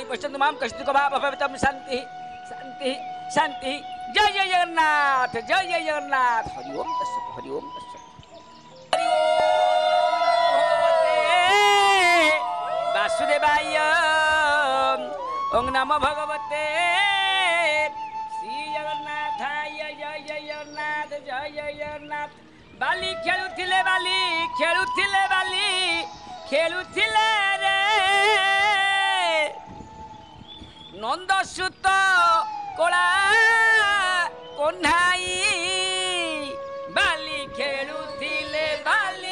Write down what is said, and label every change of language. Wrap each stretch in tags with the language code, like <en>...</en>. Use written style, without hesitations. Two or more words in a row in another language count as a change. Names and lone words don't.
<sa>पश्यन्तु मां कश्चित् मा भवेत् शान्तिः शान्तिः शान्तिः जय जय जगन्नाथ जय जय जगन्नाथ हरि ओम तत्सत् हरि ओम तत्सत् हरि ओम वासुदेवाय ओम नमो भगवते श्री जगन्नाथाय जय जय जगन्नाथ जय जय जगन्नाथ</sa> <or>ବାଲି ଖେଳୁଥିଲେ ବାଲି ଖେଳୁଥିଲେ ରେ ନନ୍ଦସୁତ କୋଳା କହ୍ନାଇ ବାଲି ଖେଳୁଥିଲେ ବାଲି</or>